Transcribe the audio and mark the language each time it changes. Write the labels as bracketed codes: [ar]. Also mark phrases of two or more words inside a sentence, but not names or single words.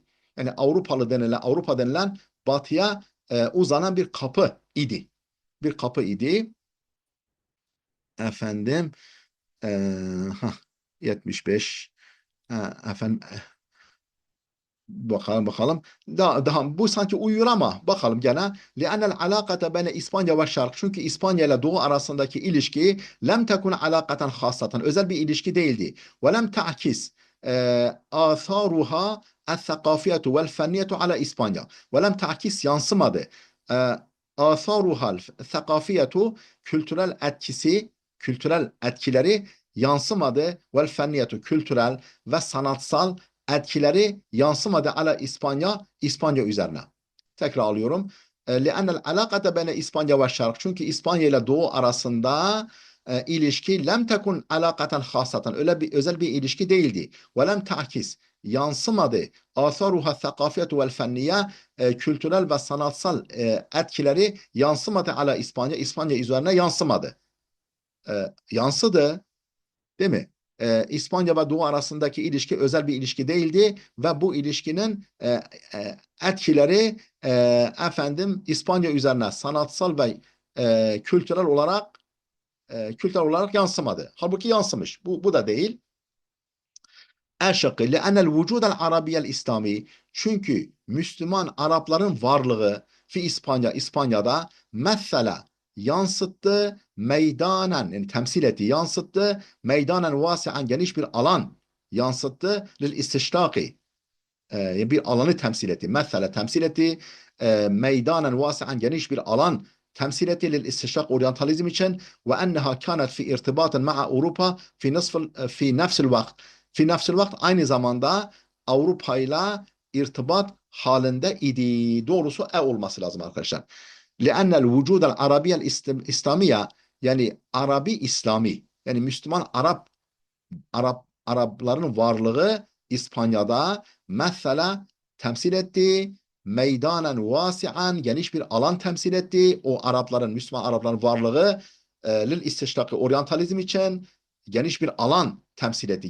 [tr] Yani Avrupa denilen batıya uzanan bir kapı idi. Bir kapı idi. Efendim e, 75 efendim bakalım. Daha bu sanki uyuyor ama bakalım gene. [ar] لأن العلاقة بين [tr] İspanya ve Şark. Çünkü İspanya ile Doğu arasındaki ilişki [ar] لم تكن علاقة خاصة. [tr] Özel bir ilişki değildi. Ve [ar] لم تعكس آثارها الثقافية والفنية على İspanya. [tr] Ve [ar] لم تعكس [tr] yansımadı. [ar] آثارها الثقافية [tr] kültürel etkisi, kültürel etkileri yansımadı. [ar] والفنية [tr] kültürel ve sanatsal etkileri yansımadı ala İspanya, İspanya üzerine. Tekrar alıyorum. [ar] لأن العلاقة بين [tr] İspanya ve Şark. Çünkü İspanya ile Doğu arasında ilişki [ar] لم تكن علاقة خاصة. [tr] Öyle bir özel bir ilişki değildi. Ve [ar] لم تعكس. [tr] Yansımadı. [ar] آثارها الثقافية والفنية [tr] kültürel ve sanatsal etkileri yansımadı ala İspanya. İspanya üzerine yansımadı. Yansıdı. Değil mi? İspanya ve Doğu arasındaki ilişki özel bir ilişki değildi ve bu ilişkinin etkileri efendim İspanya üzerine sanatsal ve kültürel olarak yansımadı. Halbuki yansımış. Bu da değil. E şıkkı [ar] لأن الوجود العربي الإسلامي [tr] çünkü Müslüman Arapların varlığı fi İspanya'da mesela yansıttı meydanen yani temsil etti yansıttı [ar] ميدانا واسعا [tr] geniş bir alan yansıttı [ar] للاستشراق [tr] bir alanı temsil etti. Mesela temsil etti [ar] ميدانا واسعا [tr] geniş bir alan temsil etti [ar] للاستشراق [tr] oryantalizm için ve [ar] أنها كانت في ارتباط مع [tr] Avrupa [ar] في نفس الوقت في نفس الوقت [tr] aynı zamanda Avrupa ile irtibat halinde idi. Doğrusu olması lazım arkadaşlar. [ar] لأن الوجود العربي الإسلامية [tr] yani [ar] عربي إسلامي [tr] yani Müslüman Arapların varlığı İspanya'da mesela temsil etti. [ar] ميدانا واسعا [tr] geniş bir alan temsil etti. O Müslüman Arapların varlığı [ar] للاستشراق [tr] oryantalizm için geniş bir alan temsil etti.